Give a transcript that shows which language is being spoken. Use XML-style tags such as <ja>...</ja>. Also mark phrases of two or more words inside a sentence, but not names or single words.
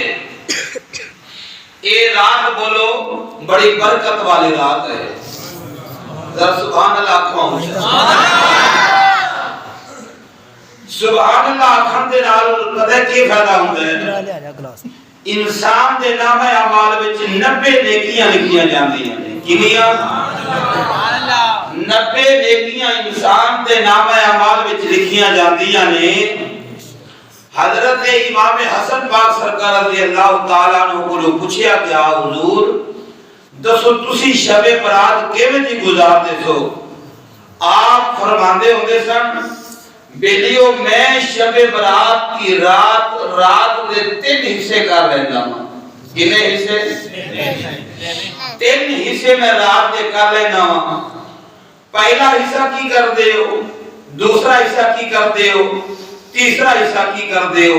<pa>اے رات بولو بڑی برکت والی رات ہے۔</pa> <ar>سبحان اللہ</ar> <pa>آکھاں،</pa> <ar>سبحان اللہ</ar> <pa>آکھاں دے نال پتہ کی فائدہ ہوندا ہے؟ انسان دے نام اعمال وچ 90 نیکیاں لکھیاں جاندیاں نے۔ کنیاں؟ 90 نیکیاں انسان دے نام اعمال وچ لکھیاں جاندیاں نے۔ حضرت امام حسن پاک سرکار</pa> <ar>رضی اللہ تعالیٰ عنہ</ar> <pa>کو پوچھیا گیا، حضور دسو تسی شب برات کیویں جی گزارتے سو؟ آپ فرماندے ہوندے سن، بیلیو میں شب برات کی رات دے 3 حصے کر لینا ہوں۔ کتنے حصے؟ 3 حصے میں رات دے کر لینا ہوں۔ پہلا حصہ کی کر دے ہو، دوسرا حصہ کی کر دے ہو، تیسرا حصہ کی کر دے ہو؟</pa>